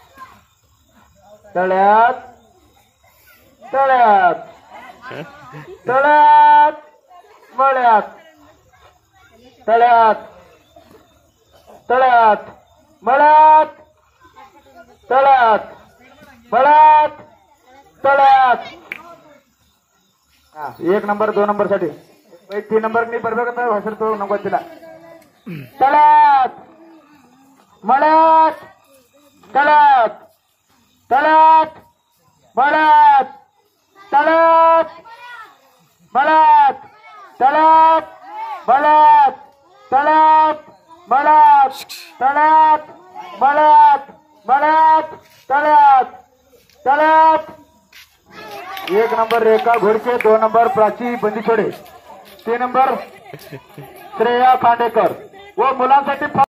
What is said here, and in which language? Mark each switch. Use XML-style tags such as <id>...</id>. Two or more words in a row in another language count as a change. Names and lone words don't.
<mr>तळ्यात तळ्यात तळ्यात मळ्यात तळ्यात तळ्यात मळ्यात तळ्यात मळ्यात तळ्यात 1 नंबर 2 नंबर साठी 3 नंबर मी</mr> <kn>ಬರ್ಬೇಕಂತ ಹೆಸರು ತೋ ನಂಗೆ ಗೊತ್ತಿಲ್ಲ</kn> <mr>तळ्यात मळ्यात तळ्यात तळ्यात मळ्यात तळ्यात मळ्यात तळ्यात मळ्यात तळ्यात मळ्यात तळ्यात मळ्यात मळ्यात तळ्यात तळ्यात 1 नंबर रेखा घोडके 2 नंबर प्राची बंदीछोडे 3 नंबर श्रेया खांडेकर व मुलांसाठी</mr>